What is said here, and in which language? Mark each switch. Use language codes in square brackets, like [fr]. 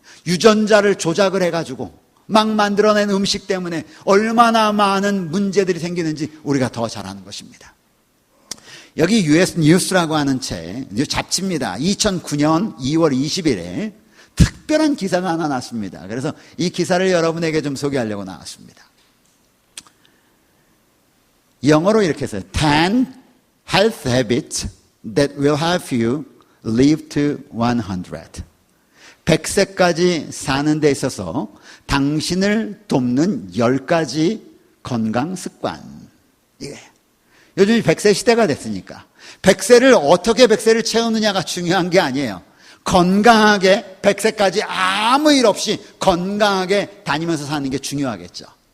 [ko] 유전자를 조작을 해가지고 막 만들어낸 음식 때문에 얼마나 많은 문제들이 생기는지 우리가 더 잘 아는 것입니다. 여기 US 뉴스라고 하는 잡지입니다. 2009년 2월 20일에 특별한 기사가 하나 났습니다. 그래서 이 기사를 여러분에게 좀 소개하려고 나왔습니다. 영어로 이렇게 써요. [en] 10 health habits that will help you live to 100. [ko] 100세까지 사는 데 있어서 당신을 돕는 10가지 건강 습관. 이게 요즘 100세 시대가 됐으니까 100세를 어떻게 100세를 채우느냐가 중요한 게 아니에요. 건강하게 100세까지 아무 일 없이 건강하게 다니면서 사는 게 중요하겠죠.